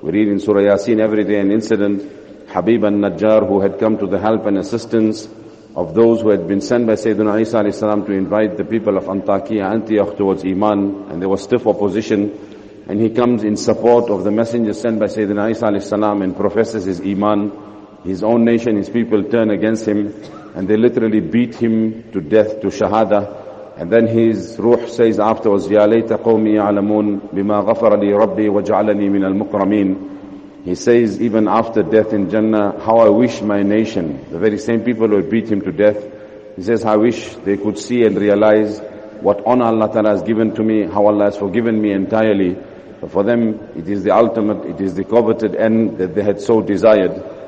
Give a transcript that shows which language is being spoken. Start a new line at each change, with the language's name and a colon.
English: We read in Surah Yasin every day an incident. Habib al-Najjar, who had come to the help and assistance of those who had been sent by Sayyidina Isa alayhi salam to invite the people of Antakya, Antioch towards Iman, and there was stiff opposition, and he comes in support of the messenger sent by Sayyidina Isa alayhi salam and professes his Iman. His own nation, his people turn against him, and they literally beat him to death, to Shahada. And then his ruh says afterwards,
Arabic: يَا لَيْتَ قَوْمِي يَعْلَمُونَ بِمَا غَفَرَ لِي رَبِّي وَجَعَلَنِي مِنَ الْمُقْرَمِينَ.
English: He says, even after death in Jannah, how I wish my nation, the very same people who beat him to death, he says, I wish they could see and realize what honor Allah Ta'ala has given to me, how Allah has forgiven me entirely. But for them, it is the ultimate, it is the coveted end that they had so desired.